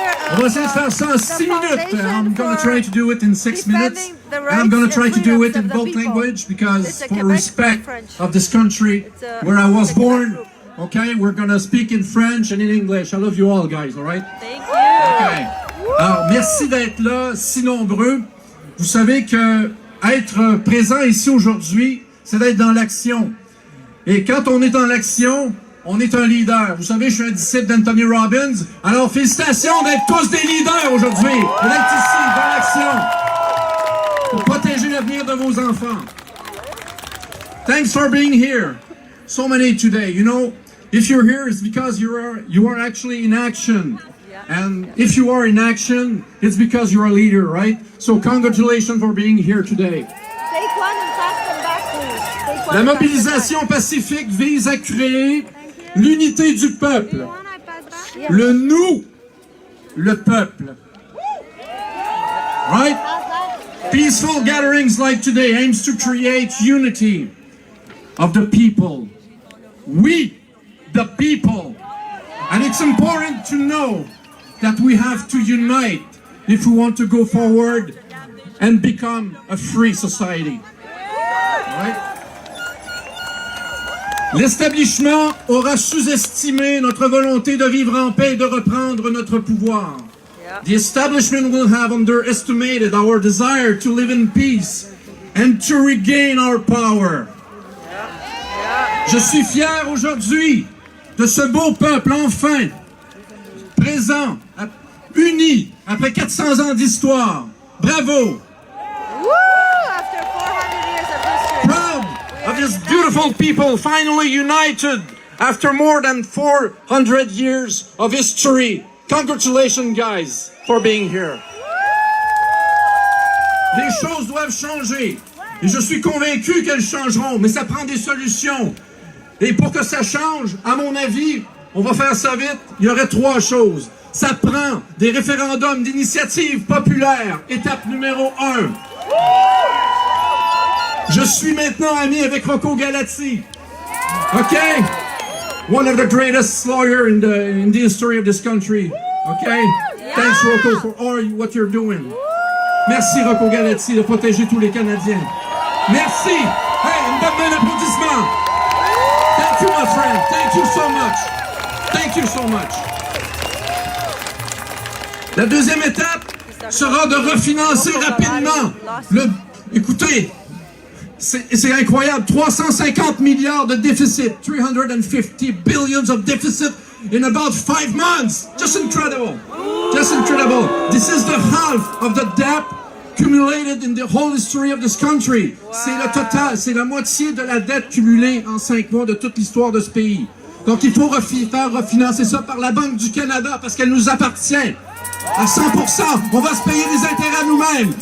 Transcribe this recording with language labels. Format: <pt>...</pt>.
<fr>On va essayer de faire ça en 6 minutes.</fr> <en>I'm going to try to do it in 6 minutes. And I'm going to try to do it in both language because for respect of this country where I was born, okay, we're going to speak in French and in English. I love you all, guys, all right? Thank you. Okay.</en> <fr>Alors, merci d'être là, si nombreux. Vous savez que être présent ici aujourd'hui, c'est d'être dans l'action. Et quand on est dans l'action, on est un leader. Vous savez, je suis un disciple d'Anthony Robbins. Alors, félicitations d'être tous des leaders aujourd'hui. D'être ici, dans l'action. Pour protéger l'avenir de vos enfants.</fr> <en>Thanks for being here. So many today. You know, if you're here, it's because you are actually in action. And if you are in action, it's because you're a leader, right? So congratulations for being here today. Take one and pass them back, please. Take one</en> <fr>La</fr> <en>and pass them</en> <fr>mobilisation pacifique vise à créer l'unité du peuple.</fr> <en>back.</en> <fr>Le nous, le peuple. Right?</fr> <en>Peaceful gatherings like today aims to create unity of the people. We, the people. And it's important to know that we have to unite if we want to go forward and become a free society. Right?</en> <fr>L'établissement aura sous-estimé notre volonté de vivre en paix et de reprendre notre pouvoir.</fr> <en>The establishment will have underestimated our desire to live in peace and to regain our power.</en> <fr>Je suis fier aujourd'hui de ce beau peuple enfin présent, uni après 400 ans d'histoire. Bravo!</fr> <en>After 400 years of history. Proud of this beautiful people finally united after more than 400 years of history. Congratulations, guys, for being here.</en> <fr>Les choses doivent changer. Et je suis convaincu qu'elles changeront, mais ça prend des solutions. Et pour que ça change, à mon avis, on va faire ça vite, il y aurait 3 choses. Ça prend des référendums d'initiative populaire, étape numéro 1. Je suis maintenant ami avec Rocco Galati.</fr> <en>Okay? One of the greatest lawyers in the history of this country. Okay? Thanks, Rocco, for all what you're doing.</en> <fr>Merci, Rocco Galati, de protéger tous les Canadiens. Merci! Hey, une bonne main d'applaudissement!</fr> <en>Thank you, my friend. Thank you so much. Thank you so much.</en> <fr>La deuxième étape sera de refinancer rapidement. Écoutez, c'est incroyable. 350 milliards de déficit.</fr> <en>350 billions of deficit in about 5 months. Just incredible. Just incredible. This is the half of the debt accumulated in the whole history of this country.</en> <fr>C'est le total, c'est la moitié de la dette cumulée en 5 mois de toute l'histoire de ce pays. Donc il faut faire refinancer ça par la Banque du Canada parce qu'elle nous appartient à 100%. On va se payer des intérêts nous-mêmes.</fr>